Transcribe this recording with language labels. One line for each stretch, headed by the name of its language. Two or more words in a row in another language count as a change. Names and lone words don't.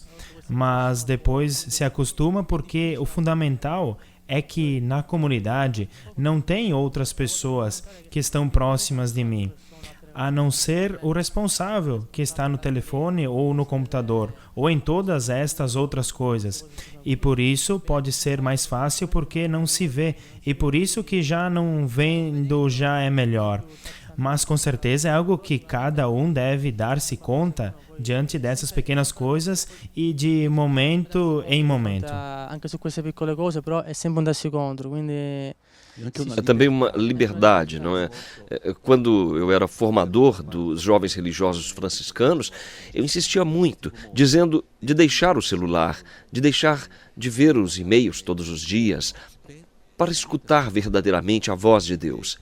Portuguese: Mas depois se acostuma porque o fundamental é que na comunidade não tem outras pessoas que estão próximas de mim, a não ser o responsável que está no telefone ou no computador, ou em todas estas outras coisas. E por isso pode ser mais fácil porque não se vê, e por isso que já não vendo já é melhor. mas com certeza é algo que cada um deve dar-se conta diante dessas pequenas coisas e de momento em momento.
Italian: Anche su queste piccole cose, però è sempre un darsi conto, quindi
Portuguese: É também uma liberdade, não é? Quando eu era formador dos jovens religiosos franciscanos, eu insistia muito, dizendo de deixar o celular, de deixar de ver os e-mails todos os dias, para escutar verdadeiramente a voz de Deus.